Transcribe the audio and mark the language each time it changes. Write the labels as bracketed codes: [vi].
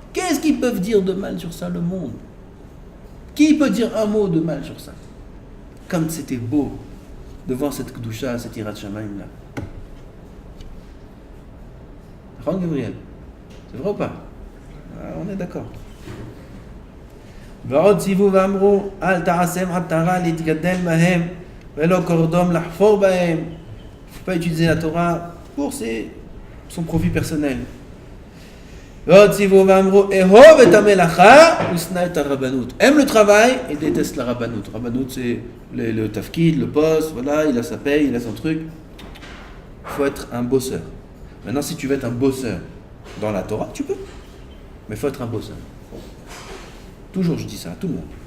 [fr] Qu'est-ce qu'ils peuvent dire de mal sur ça, le monde? Qui peut dire un mot de mal sur ça? Comme c'était beau de voir cette Kedusha, cette Yirat Shamayim là. Ron Gabriel, c'est vrai ou pas? On est d'accord. [he] ועוד ציוו ואמרו, אל תעשם עטרה להתגדל בהם, ולא קורדום לחפור בהם. [fr] Il ne faut pas utiliser la Torah pour son profit personnel. [he] ועוד ציוו ואמרו, אהוב את המלאכה ושנא את הרבנות. [fr] aime le travail et déteste la rabbanout. Rabbanout, c'est le tafkid, le poste, voilà, il a sa paye, il a son truc. Il faut être un bosseur. Maintenant, si tu veux être un bosseur dans la Torah, tu peux. Mais il faut être un bosseur. Toujours, je dis ça à tout le monde.